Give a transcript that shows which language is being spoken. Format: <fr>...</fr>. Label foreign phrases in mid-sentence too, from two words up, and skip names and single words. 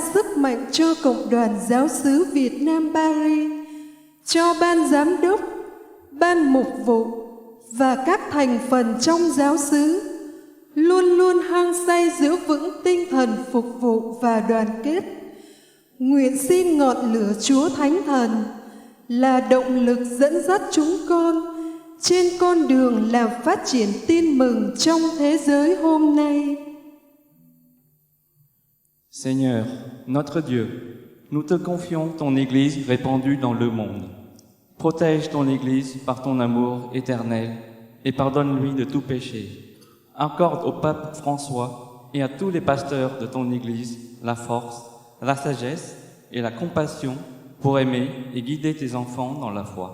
<vi>sức mạnh cho Cộng đoàn Giáo xứ Việt Nam Paris, cho ban giám đốc, ban mục vụ và các thành phần trong giáo xứ luôn luôn hăng say giữ vững tinh thần phục vụ và đoàn kết. Nguyện xin ngọn lửa Chúa Thánh Thần là động lực dẫn dắt chúng con trên con đường làm phát triển tin mừng trong thế giới hôm nay.</vi> <fr>Seigneur, notre Dieu, nous te confions ton Église répandue dans le monde. Protège ton Église par ton amour éternel et pardonne-lui de tout péché. Accorde au pape François et à tous les pasteurs de ton Église la force, la sagesse et la compassion pour aimer et guider tes enfants dans la foi.</fr>